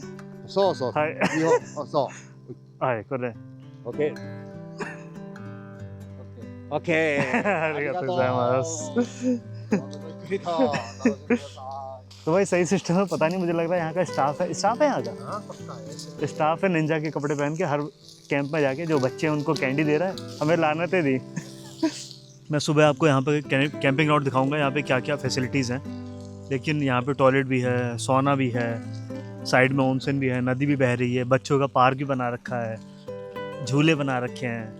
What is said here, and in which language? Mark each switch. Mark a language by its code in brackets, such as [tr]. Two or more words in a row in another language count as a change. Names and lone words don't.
[ja] そうそう。はい。日本、あ、そう。はい、これ。オッケー。オッケー。ありがとうございます。楽しんでくださ [hi] तो भाई सही सिस्टम है, पता नहीं, मुझे लग रहा है यहाँ का स्टाफ है, स्टाफ है यहाँ का, [ja] い。 [hi] स्टाफ है निंजा के कपड़े पहन के हर कैंप में जाके जो बच्चे हैं उनको कैंडी दे रहा है, हमें लानतें दी। मैं सुबह आपको यहाँ पे [en] camping ground [hi] दिखाऊंगा, यहाँ पे क्या क्या फैसिलिटीज़ हैं। लेकिन यहाँ पे टॉयलेट भी है, सोना भी है, साइड में ऑनसेन भी है, नदी भी बह रही है, बच्चों का पार्क भी बना रखा है, झूले बना रखे हैं।